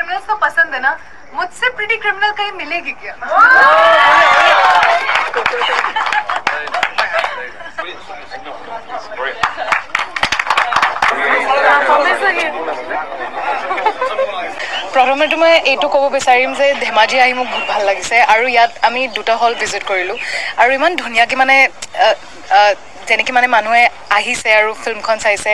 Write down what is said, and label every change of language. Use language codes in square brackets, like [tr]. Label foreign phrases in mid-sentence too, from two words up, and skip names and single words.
[hi] उसको पसंद है ना, मुझसे [en] pretty criminal [hi] कहीं मिलेगी क्या? [as] প্ৰথমতে মই এইটো ক'ব বিচাৰিম যে ধেমাজি আহি মোক বহুত ভাল লাগিছে আৰু ইয়াত আমি দুটা হল ভিজিট কৰিলোঁ আৰু ইমান ধুনীয়াকৈ মানে যেনেকৈ মানে মানুহে আহিছে আৰু ফিল্মখন চাইছে